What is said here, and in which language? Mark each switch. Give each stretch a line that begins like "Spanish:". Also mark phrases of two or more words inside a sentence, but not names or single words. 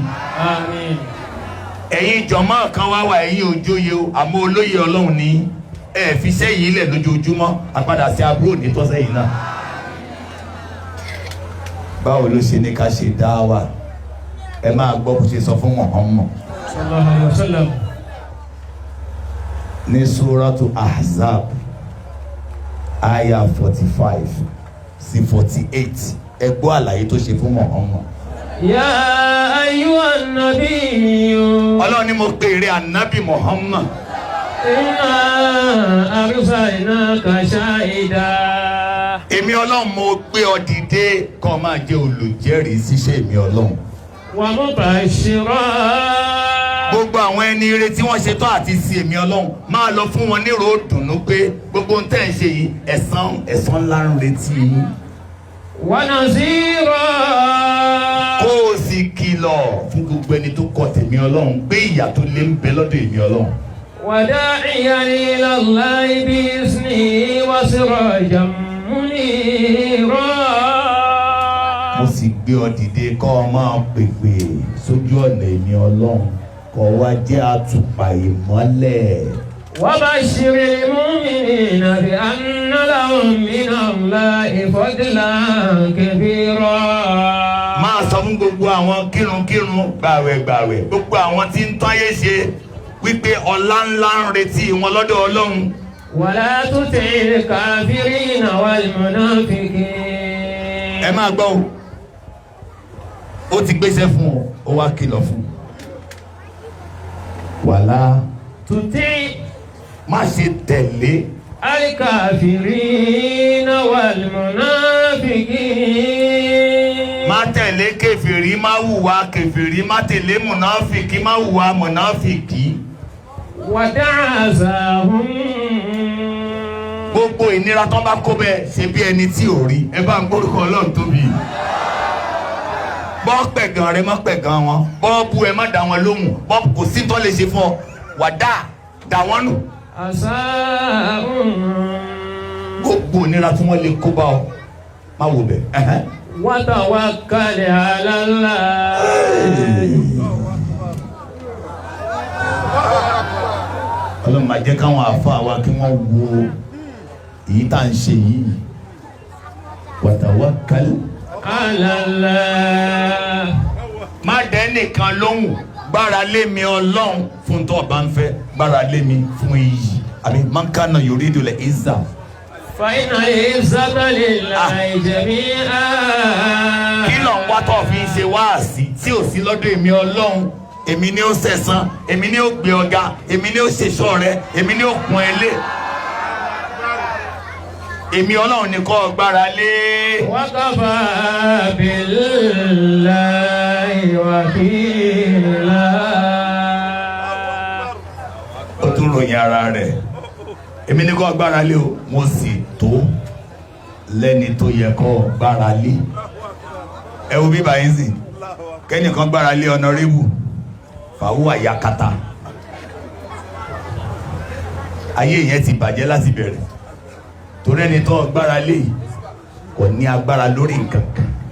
Yoruba: Àmín. ẹ̀yin jọ̀mọ́ kan wá wà ẹ̀yin òjòyè o àmọ́ olóyè Ọlọ́run ní ẹ fi sẹ́yìn ilẹ̀ lójoojúmọ́ apádà sí aburú ní tọ́sẹ́yìn náà. báwo ló ṣe ní ká ṣe dáwà ẹ máa gbọ́ bó ṣe sọ fún Muhammad
Arabic: صلى الله عليه وسلم
Yoruba: ní Suratu Ahzab aya 45 sí 48 ẹ gbọ́ àlàyé tó ṣe fún Muhammad.
Arabic: يا أيها النبي.
Yoruba: Ọlọ́run ni mo pè rẹ ànábì Muhammad.
Arabic: إنا أرسلناك شاهدا.
Yoruba: èmi Ọlọ́run mo gbé ọ dìde kó máa jẹ́ olùjẹ́rìí síṣẹ́ èmi Ọlọ́run.
Arabic: ومبشرا.
Yoruba: gbogbo àwọn ẹni ire tí wọ́n ṣe tán àti sí èmi Ọlọ́run máa lọ fún wọn nírò dùnú pé gbogbo ohun tẹ́ ń ṣe yìí ẹ̀san ńlá ń retí yín.
Arabic: ونذيرا.
Yoruba: kó o sì kìlọ̀ fún gbogbo ẹni tó kọ̀ tèmi Ọlọ́run pé ìyà tó lé ń bẹ lọ́dọ̀ èmi Ọlọ́run.
Arabic: وداعيا إلى الله بإذنه وسراجا منيرا.
Yoruba: mo sì gbé ọ dìde kọ́ ọ máa pèpè sójú ọ̀nà èmi Ọlọ́run kọ́ wá jẹ́ àtùpà ìmọ́lẹ̀.
Arabic: وبشر المؤمنين بأن لهم من الله فضلا كبيرا.
Yoruba: máa sọ fún gbogbo àwọn kírunkírun gbàwẹ̀gbàwẹ̀ gbogbo àwọn tí ń táyé ṣe wípé ọlá ńlá ń retí wọn lọ́dọ̀ Ọlọ́run.
Arabic: ولا تطع الكافرين والمنافقين.
Yoruba: ẹ máa gbọ́ o ó ti gbéṣẹ́ fún ọ ó wá kìlọ̀ fún wàlá
Arabic: تطع'
Yoruba: má ṣe tẹ̀lé
Arabic: الكافرين والمنافقين.
Yoruba: má tẹ̀lé kèfèrí má hùwà kèfèrí má tẹ̀lé mùnáfìkì má hùwà mùnáfìkì.
Arabic: ودع أذاهم.
Yoruba: gbogbo ìnira tó bá kó bẹ́ẹ̀ ṣe bí ẹni tí ò rí ẹ bá ń gbórúkọ Ọlọ́run tóbi. bọ́ pẹ̀gàn rẹ má pẹ̀gàn wọn bọ́ bu ẹ má dá wọn lóhùn bọ́ kò sí tó lè ṣe fún ọ wà dá wọn nù. gbogbo ìnira tí wọ́n lè kó bá ọ má wò bẹ́ẹ̀.
Arabic: وتوكل على الله.
Yoruba: Ọlọ́run máa jẹ́ káwọn àfáà wa kí wọ́n wo èyí tá à ń ṣe yìí
Arabic: وتوكل على الله.
Yoruba: má dẹ́ nìkan lóhùn gbára lé mi Ọlọ́run fún tó bá ń fẹ́ gbára lé mi fún iyì àbí
Arabic: من كان يريد العزة. فإن العزة لله جميعا.
Yoruba: kí ló ń wá tó fi ṣe wáàsí tí ò sí lọ́dọ̀ èmi Ọlọ́run èmi ni ó sẹ̀san èmi ni ó gbé ọ̀gá èmi ni ó ṣèṣọ́ rẹ èmi ni ó kún ẹ lé èmi Ọlọ́run ni kó gbára lé.
Arabic: وكفى بالله وكيلا.
Yoruba: ó tún ròyìn ara rẹ̀ èmi ni kó gbára lé o mo sì tó lẹ́ni tó yẹ kó gbára lé. ẹ wo bíbá yín sìn kẹ́nìkan gbára lé ọ̀nàrẹ́bù fàwọ́ àyàkátà ayé yẹn ti bàjẹ́ láti bẹ̀rẹ̀ torí ẹni tó gbára lé kò ní agbára lórí nǹkan kan.